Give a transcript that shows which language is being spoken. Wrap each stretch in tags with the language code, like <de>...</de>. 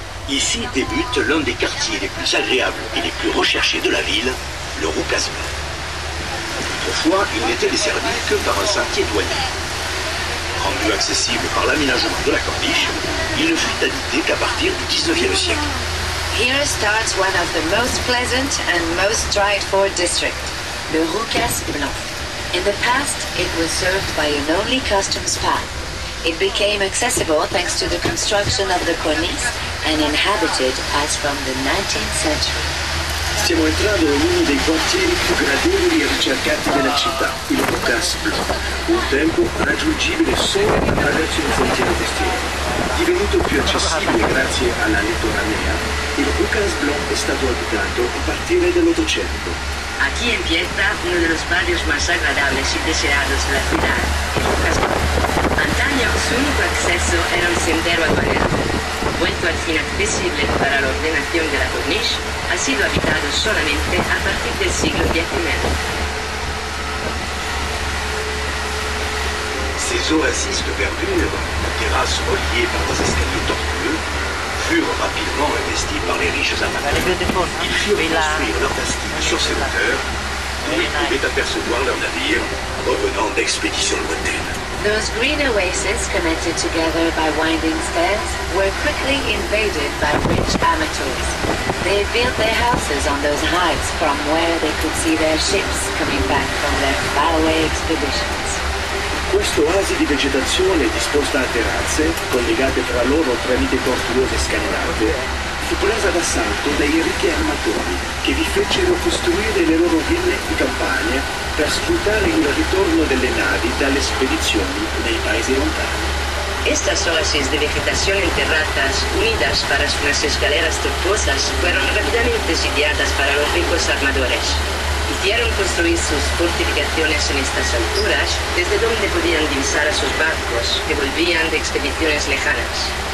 <fr>Ici débute l'un des quartiers les plus agréables et les plus recherchés de la ville, le Roucasblanc. Autrefois, il n'était desservi que par un sentier douanier. Rendu accessible par l'aménagement de la corniche, il ne fut habité qu'à partir du 19e siècle.</fr> <en>Here starts one of the most pleasant and most tried-for district, the Roucasblanc. In the past, it was served by an only customs path. It became accessible thanks to the construction of the cornice and inhabited as from the 19th century.</en> <it>Stiamo entrando in uno dei quartieri più gradevoli e ricercati della città, il Roucasblanc, un tempo raggiungibile solo attraverso il sentiero costiero. Divenuto più accessibile grazie alla litoranea, il Roucasblanc è stato abitato a partire dall'Ottocento.</it> <es>Aquí empieza uno de los barrios más agradables y deseados de la ciudad, el Roucasblanc. Antaño su único acceso era un sendero aduanero. Vuelto al fin accesible para la ordenación de la corniche, ha sido habitado solamente a partir del siglo XIX.</es> <fr>Ces oasis de verdure, terrasses reliées par des escaliers tortueux, furent rapidement investis par les riches amateurs. Ils firent construire leur bastique sur ces hauteurs, où ils pouvaient apercevoir leurs navires revenant d'expéditions lointaines.</fr> <en>Those green oases connected together by winding stairs were quickly invaded by rich amateurs. They built their houses on those heights from where they could see their ships coming back from their faraway expeditions.</en> <it>Questo oasi di vegetazione disposta a terrazze, collegate tra loro tramite tortuose scalinate, fu presa d'assalto dai ricchi armatori che vi fecero costruire le loro ville di campagna per sfruttare il ritorno delle navi dalle spedizioni nei paesi lontani.</it> <es>Estas oasis de vegetación en terrazas, unidas para unas escaleras tortuosas, fueron rápidamente sitiadas para los ricos armadores. Hicieron construir sus fortificaciones en estas alturas, desde donde podían divisar a sus barcos que volvían de expediciones lejanas.</es>